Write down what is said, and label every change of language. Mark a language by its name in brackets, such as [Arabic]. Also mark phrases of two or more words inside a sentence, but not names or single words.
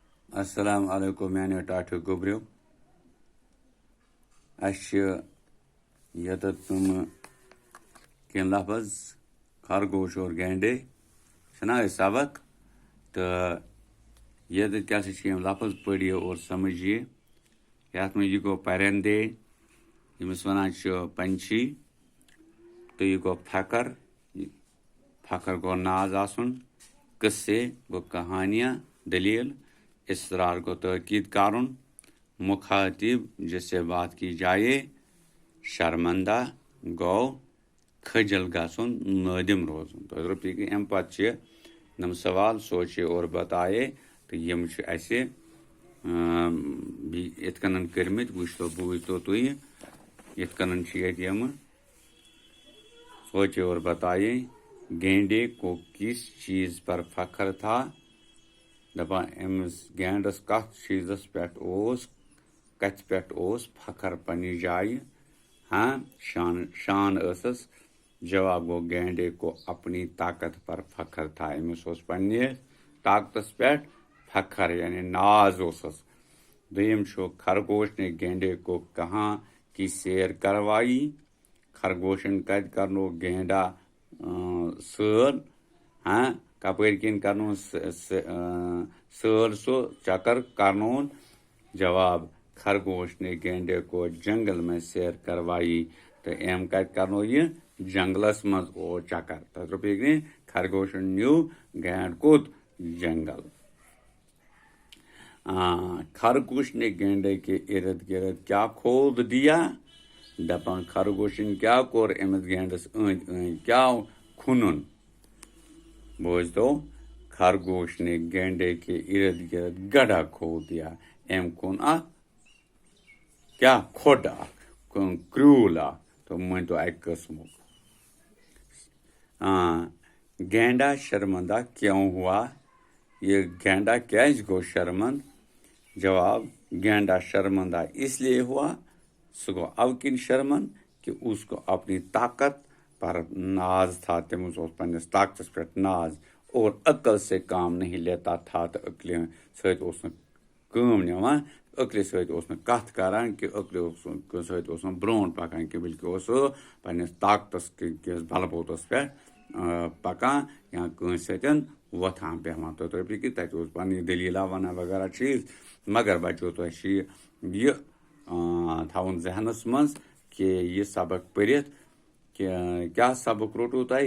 [Kashmiri] السلام علیکم میانیو ٹاٹھو گوبریو یتت تم کینٛہہ لفظ [Urdu] خرگوش اور گینڈے [Kashmiri] چھنا أسۍ سبق تہٕ یتت کیٛاہ سا چھِ یِم لفظ پٔرِو [Urdu] اور سمجھیے. [Kashmiri] یتھ منٛز یہِ گوٚو پرندے ییٚمِس وَنان چھِ پنچھی تہٕ یہِ گوٚو فخر. فخر گوٚو ناز آسُن. قصے گوٚو کہانیاں دلیل. اسرار گوٚو تاکید کرُن. [Urdu] مخاطب جس سے بات کی جائے. [Kashmiri] شرمندہ گوٚو کھجل گژھُن نٲدِم روزُن. تۄہہِ روٚٹ فِکرِ اَمہِ پتہٕ چھِ یِم سوال [Urdu] سوچے اور بتائے [Kashmiri] تہٕ یِم چھِ اَسہِ یِتھ کٔنن کٔرمٕتۍ وٕچھتو بوٗزتو تُہۍ یِتھ کٔنن چھِ ییٚتہِ یِم [Urdu] سوچے اور بتائے. گینڈے کو کس چیز پر فخر تھا. [Kashmiri] دپان أمِس گینڈس کتھ چیٖزس پٮ۪ٹھ اوس کتھِ پٮ۪ٹھ اوس فخر پننہِ جایہِ. ہاں شان ٲسٕس. جواب گوٚو [Urdu] گینڈے کو اپنی طاقت پر فخر تھا. [Kashmiri] أمِس اوس پننہِ طاقتس پٮ۪ٹھ فخر یعنی ناز اوسس. دوٚیِم چھُ [Urdu] خرگوش نے گینڈے کو کہاں کی سیر کروائی. [Kashmiri] خرگوشن کتہِ کرنو گینڈا سٲل. ہاں کپٲرۍ کِنۍ کرنون سٲل سُہ چکر کرنون. [Urdu] جواب خرگوش نے گینڈے کو جنگل میں سیر کروائی. [Kashmiri] تہٕ أمۍ کتہِ کرنو یہِ جنگلس منٛز او چکر. تتھ روٚٹ فِکرِ خرگوشن نیوٗ گینڈ کوٚت جنگل. [Urdu] خرگوش نے گینڈے کے ارد گرد کیا کھود دیا. [Kashmiri] دپان خرگوشن کیا کوٚر أمِس گینڈس أنٛدۍ أنٛدۍ کیٛاہ کھوٚنُن. [Urdu] بوٗزتو خرگوش نے گینڈے کے ارد گرد گڑھا کھود دیا. [Kashmiri] أمۍ کھوٚن اکھ کیٛاہ کھوٚڈ اکھ کرٛوٗل اکھ تہٕ مٲنتو اکہِ قٕسمُک. [Urdu] گینڈا شرمندہ کیوں ہوا. [Kashmiri] یہ گینڈا کیٛازِ گوٚو شرمند. [Urdu] جواب گینڈا شرمندہ اس لیے ہوا. [Kashmiri] سُہ گوٚو اَوٕ کِنۍ شرمند [Urdu] کہ اس کو اپنی طاقت پر ناز تھا. [Kashmiri] تٔمِس اوس پننِس طاقتس پٮ۪ٹھ ناز [Urdu] اور عقل سے کام نہیں لیتا تھا. [Kashmiri] تہٕ عقلہِ سۭتۍ اوس نہٕ کٲم نِوان. عقلہِ سۭتۍ اوس نہٕ کتھ کران کہِ عقلہِ سۭتۍ اوس نہٕ برونٛٹھ پکان کہِ بلکہِ اوس سُہ پننِس طاقتس کِس بل بوتس پٮ۪ٹھ پکان یا کٲنٛسہِ سۭتۍ وۄتھان بیٚہوان. تۄہہِ ترٛٲو فِکرِ تتہِ اوس پنٕنۍ دٔلیٖلا ونان وغیرہ چیٖز. مگر بچو تۄہہِ چھِ یہِ تھاوُن ذہنس منٛز کہِ یہِ سبق پٔرِتھ کہِ کیٛاہ سبق روٚٹوٕ تۄہہِ.